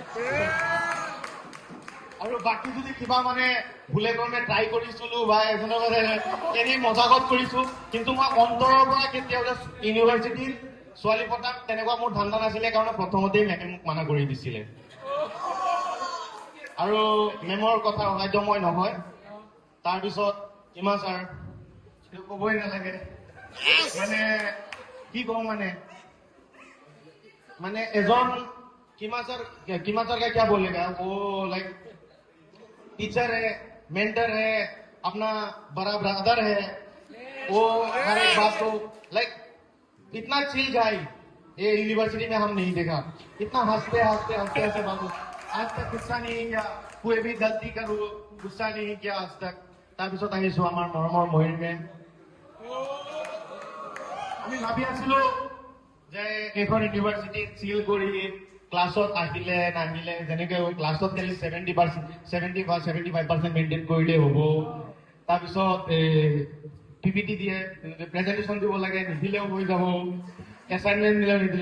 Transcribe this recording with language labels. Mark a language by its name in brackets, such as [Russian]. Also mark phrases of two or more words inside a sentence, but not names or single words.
[Assamese] আৰু বাকী যদি কিবা মানে ভুলে কৰ্মে ট্ৰাই কৰিছিলোঁ বা এজনৰ মানে এনেই মজাকত কৰিছোঁ, কিন্তু মই অন্তৰৰ পৰা কেতিয়াও ইউনিভাৰ্চিটিত ছোৱালী পতাত তেনেকুৱা মোৰ ধান্দা নাছিলে, কাৰণ প্ৰথমতেই মেমে মোক মানা কৰি দিছিলে। আৰু মেমৰ কথা অসাধ্য মই নহয়। তাৰপিছত কিমা ছাৰ, সেইটো ক'বই নালাগে। মানে কি কওঁ, মানে [Hindi] एजन किमा सर का क्या बोलेगा, वो [English] like teacher [Hindi] है, मेंटर है, अपना बड़ा ब्रदर है, वो हर एक बात को लाइक इतना [English] chill guy [Hindi] ये यूनिवर्सिटी में हम नहीं देखा। इतना हंसते हंसते हंसते हंसते बात, आज तक गुस्सा नहीं किया, कोई भी गलती करूँ गुस्सा नहीं किया आज तक। [Assamese] তাৰপিছত আহিছো আমাৰ মৰমৰ মহিৰ মেম। আমি ভাবি আছিলো যে এইখন ইউনিভাৰ্চিটিত চিল কৰি ক্লাছত আহিলে নাহিলে যেনেকে ক্লাছত খালি 75% মেইনটেইন কৰিলে হ'ব। তাৰপিছত পিপিটি দিয়ে, প্ৰেজেন্টেশ্যন দিব লাগে, নিদিলেও হৈ যাব, এছাইনমেণ্ট দিলেও নিদিলে।